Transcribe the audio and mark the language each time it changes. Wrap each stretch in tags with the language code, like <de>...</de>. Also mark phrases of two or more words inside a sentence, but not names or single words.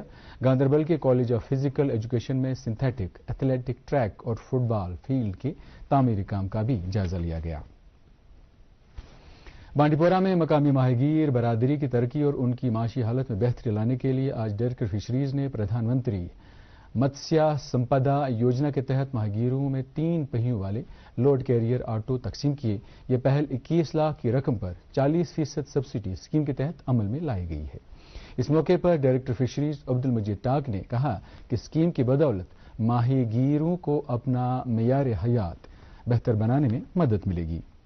<ur>گاندربل کے کالج آف فزیکل ایجوکیشن میں</ur> <en>synthetic athletic track</en> <ur>اور</ur> <en>football field</en> <ur>کے تعمیری کام کا بھی جائزہ لیا گیا۔ بانڈی پورہ میں مقامی ماہی گیر برادری کی ترقی اور ان کی معاشی حالت میں بہتری لانے کے لیے آج</ur> <en>director fisheries</en> <ur>نے پردھان منتری متسیہ سمپدا یوجنا کے تحت ماہی گیروں میں 3 پہیوں والے</ur> <en>load carrier auto</en> <ur>تقسیم کیے۔ یہ پہل 21 لاکھ کی رقم پر 40%</ur> <en>subsidy scheme</en> <ur>کے تحت عمل میں لائی گئی ہے۔ اس موقع پر</ur> <en>director fisheries</en> <ur>عبدالمجید ٹاک نے کہا کہ اسکیم کی بدولت ماہی گیروں کو اپنا معیار حیات بہتر بنانے میں مدد ملے گی۔</ur>